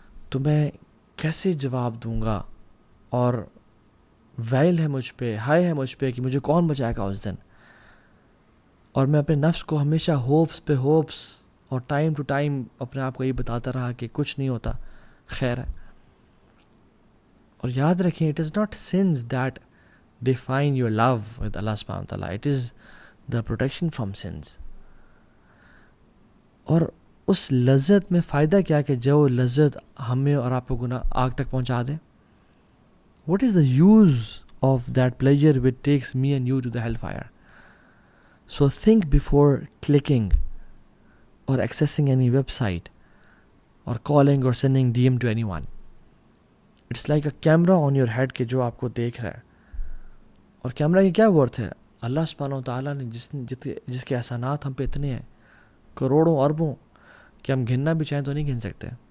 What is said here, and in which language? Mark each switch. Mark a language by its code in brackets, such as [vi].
[ur] تو میں کیسے جواب دوں گا؟ اور ویل ہے مجھ پہ، ہائے ہے مجھ پہ کہ مجھے کون بچائے گا اس دن. اور میں اپنے نفس کو ہمیشہ ہوپس پہ ہوپس اور ٹائم ٹو ٹائم اپنے آپ کو یہ بتاتا رہا کہ کچھ نہیں ہوتا، خیر ہے. اور یاد رکھیں [en] it is not sins that define your love with Allah subhanahu wa ta'ala, it is the protection from sins. [ur] اور اس لذت میں فائدہ کیا کہ جو لذت ہمیں اور آپ کو گناہ آگ تک پہنچا دے. [en] What is the use of that pleasure which takes me and you to the hellfire? So think before clicking or accessing any website or calling or sending DM to anyone. It's like a camera on your head [ur] کہ جو آپ کو دیکھ رہا ہے. اور camera کی کیا ورتھ ہے؟ اللہ سبحانہ و تعالیٰ نے جس کے احسانات ہم پہ اتنے ہیں کروڑوں اربوں کہ ہم گننا بھی چاہیں تو نہیں گن سکتے.